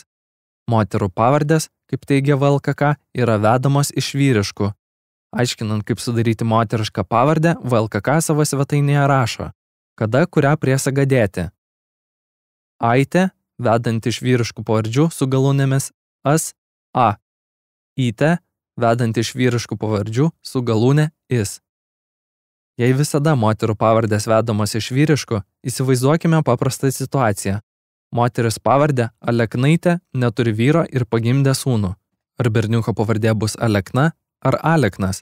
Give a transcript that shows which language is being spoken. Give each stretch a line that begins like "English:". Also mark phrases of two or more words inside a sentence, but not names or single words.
Lithuanian: Moterų pavardės, kaip teigia VLKK, yra vedamos iš vyriškų. Aiškinant, kaip sudaryti moterišką pavardę, VLKK savo svetainėje rašo, kada kurią priesagą dėti. Aitė, vedant iš vyriškų pavardžių su galūnėmis as, a. Ite, vedant iš vyriškų pavardžių su galūne is. Jei visada moterų pavardės vedamos iš vyriškų, įsivaizduokime paprastą situaciją. Moteris pavardė Aleknaitė neturi vyro ir pagimdė sūnų. Ar berniuko pavardė bus Alekna ar Aleknas?